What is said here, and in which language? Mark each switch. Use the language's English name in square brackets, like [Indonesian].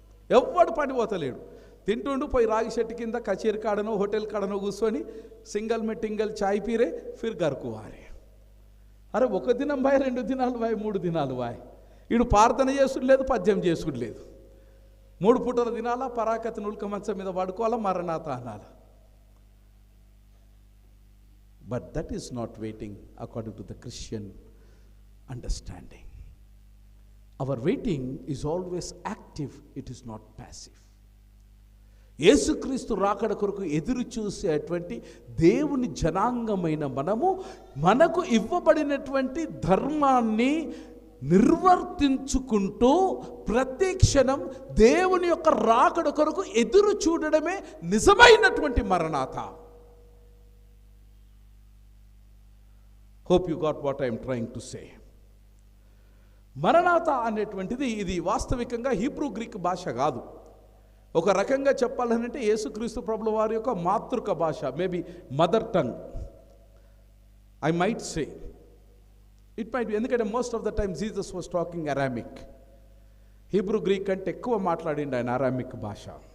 [Telugu] ఎవ్వడు పని పోతలేడు, తింటుండు పోయి రాగి చెట్టు కింద కచేరి కాడనో హోటల్ కాడనో కూర్చొని [Hindi] సింగల్ మే టింగల్ చాయ్ పీరే ఫిర్ గరుకువారే. [Telugu] అరే ఒక దినం బాయ్, 2 దినాలు బాయ్, 3 దినాలు బాయ్. వీడు ప్రార్థన చేసుడు లేదు, పద్యం చేసుడు లేదు. 3 పూటల దినాల పరాకతి నుల్క మంచం మీద పడుకోవాలా, మరణాత అనాల. [English] But that is not waiting according to the Christian understanding. Our waiting is always active, it is not passive. [Telugu] యేసుక్రీస్తు రాకడ కొరకు ఎదురు చూసేటువంటి దేవుని జనాంగమైన మనము మనకు ఇవ్వబడినటువంటి ధర్మాన్ని నిర్వర్తించుకుంటూ ప్రతి క్షణం దేవుని యొక్క రాకడ కొరకు ఎదురు చూడడమే నిజమైనటువంటి మరణాత. [English] Hope you got what I am trying to say. [Telugu] మరణాత అనేటువంటిది ఇది వాస్తవికంగా హీబ్రూ గ్రీక్ భాష కాదు. ఒక రకంగా చెప్పాలంటే యేసుక్రీస్తు ప్రభుల వారి యొక్క మాతృక భాష, [English] Maybe mother tongue I might say. It might be, ఎందుకంటే most of the time Jesus was talking Aramaic. [Telugu] Hebrew Greek కంటే ఎక్కువ మాట్లాడిండు ఆయన అరామిక్ భాష.